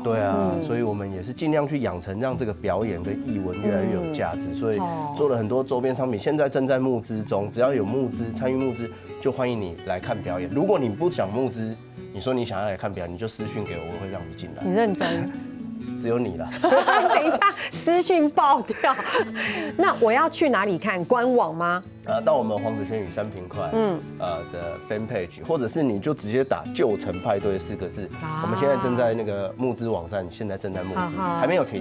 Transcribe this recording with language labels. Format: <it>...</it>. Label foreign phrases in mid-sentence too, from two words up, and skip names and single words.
<zh>對啊，所以我們也是盡量去養成，讓這個表演跟藝文越來越有價值。所以做了很多周邊商品，現在正在募資中。只要有募資參與募資，就歡迎你來看表演。如果你不想募資，你說你想要來看表演，你就私訊給我，我會讓你進來。你認真。只有你了。等一下私讯爆掉。那我要去哪里看？官网吗？到我们黄子轩与三平快的</zh> <en>fan page，</en> <zh>或者是你就直接打“旧城派对”4个字。我们现在正在那个募资网站，现在正在募资，还没有停。</zh>